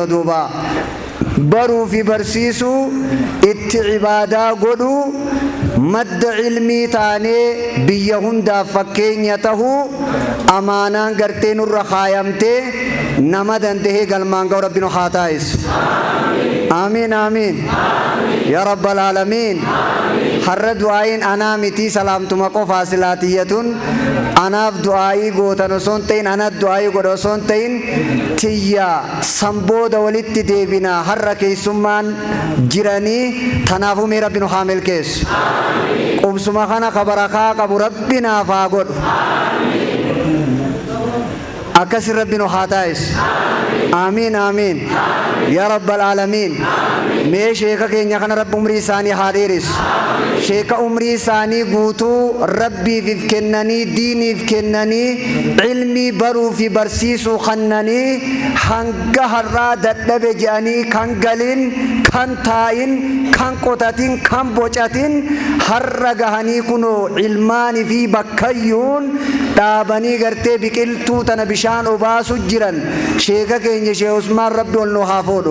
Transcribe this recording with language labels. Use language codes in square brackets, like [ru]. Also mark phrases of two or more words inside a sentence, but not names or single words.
[om] duuba baruu fi barsiisuu itti ibaadaa godhuu madda ilmii taanee biyya hundaaf fakkeenya tahuu amaanaan gartee nurra kaayamtee nama dandahee galmaan ga'u rabbi nu haa taasisu. [ar] آمين آمين يا رب العالمين. [om] har'a du'aayin anaa miti salaamtuma qofa silaatiyatun anaaf du'aayii gootan osoo hin ta'in anaaf du'aayii godha osoo hin ta'in tiyya sanbooda walitti deebina har'a keessummaan jiranii tanaafuu mee rabbi nu haa milkeessu. qubsuma kana ka barakaa qabu rabbi naaf haa godhu. akkasin rabbi nu haa taasisu. [ar] آمين آمين يا رب العالمين. [om] mee sheeka keenya kana rabbi umrii isaanii haa dheeressu. sheeka umrii isaanii guutuu rabbiif kennanii diiniif kennanii ilmii baruu fi barsiisuu kannanii hanga har'aa dadhabe je'anii kan galin kan taa'in kan qotatin kan bocatin har'a gahanii kunoo ilmaanii fi bakkayyuun dhaabanii gartee biqiltuu tana bishaan obaasu jiran sheeka keenya Sheekh Usmaan rabbi ol nu haa fuudhu.